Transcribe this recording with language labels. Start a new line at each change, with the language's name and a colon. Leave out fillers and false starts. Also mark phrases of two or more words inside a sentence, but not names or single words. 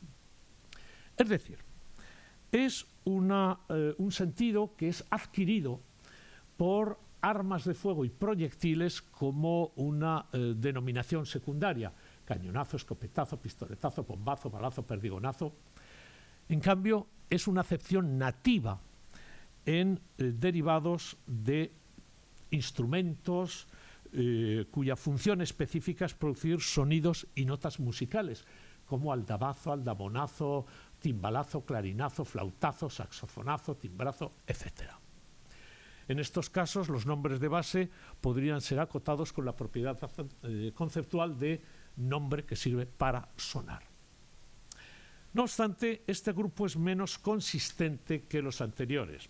Spanish: Es decir, es un sentido que es adquirido por armas de fuego y proyectiles como una denominación secundaria: cañonazo, escopetazo, pistoletazo, bombazo, balazo, perdigonazo. En cambio, es una acepción nativa en derivados de instrumentos cuya función específica es producir sonidos y notas musicales, como aldabazo, aldabonazo, timbalazo, clarinazo, flautazo, saxofonazo, timbrazo, etc. En estos casos, los nombres de base podrían ser acotados con la propiedad conceptual de nombre que sirve para sonar. No obstante, este grupo es menos consistente que los anteriores.